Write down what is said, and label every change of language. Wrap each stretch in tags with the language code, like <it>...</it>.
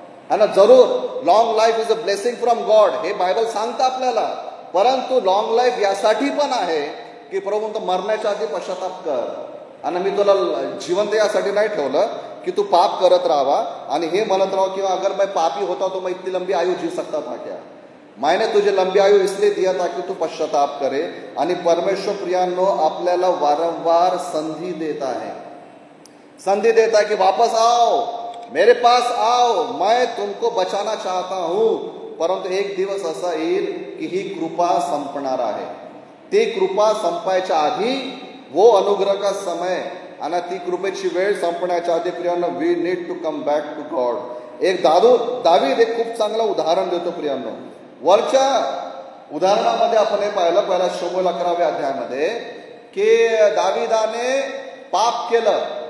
<mr>आणि जरूर</mr> <en>long life is a blessing from God,</en> <mr>हे बायबल सांगतं आपल्याला. परंतु लॉंग लाईफ यासाठी पण आहे की प्रभू म्हणतो मरण्याच्या आधी पश्चाताप कर. आणि मी तुला जिवंत यासाठी नाही ठेवलं कि तू पाप करत राहावा आणि हे म्हणत राहा कि</mr> <hi>अगर मैं पापी होता तो मैं इतनी लंबी आयु जी सकता था क्या. मैंने तुझे लंबी आयु इसलिए दिया था कि तू पश्चाताप करे.</hi> <mr>आणि परमेश्वर प्रियांनो आपल्याला वारंवार संधी</mr> <hi>देता है. संधी देता है कि वापस आओ, मेरे पास आओ, मैं तुमको बचाना चाहता हूं.</hi> <mr>परंतु एक दिवस असा येईल की ही कृपा संपणार आहे. ती कृपा संपायच्या आधी</mr> <hi>वो अनुग्रह का समय</hi> <mr>आणि ती कृपेची वेळ संपण्याच्या आधी प्रियांनो</mr> <en>We need to come back to God.</en> <mr>एक दावीद एक खूप चांगलं उदाहरण देतो प्रियांनो. वरच्या उदाहरणामध्ये आपण हे पाहिलं पहिला शमूएल 11व्या अध्यायामध्ये की दावीदाने पाप केलं.</mr>